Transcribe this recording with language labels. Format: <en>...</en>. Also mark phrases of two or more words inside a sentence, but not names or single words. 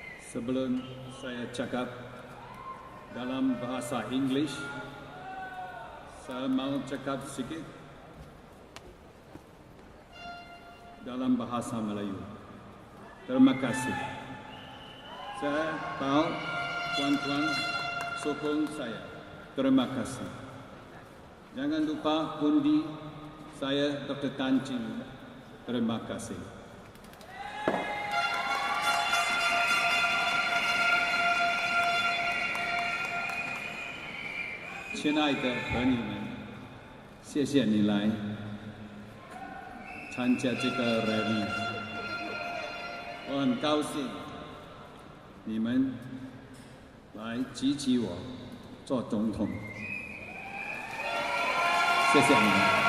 <ms>Sebelum saya cakap dalam bahasa English, saya mau cakap sedikit dalam bahasa Melayu. Terima kasih. Saya tahu tuan-tuan sokong saya. Terima kasih. Jangan lupa undi saya Dr. Tan Cheng. Terima kasih.</ms> <zh>亲爱的朋友们，谢谢你来参加这个 rally。我很高兴你们来支持我做总统，谢谢你们。</zh>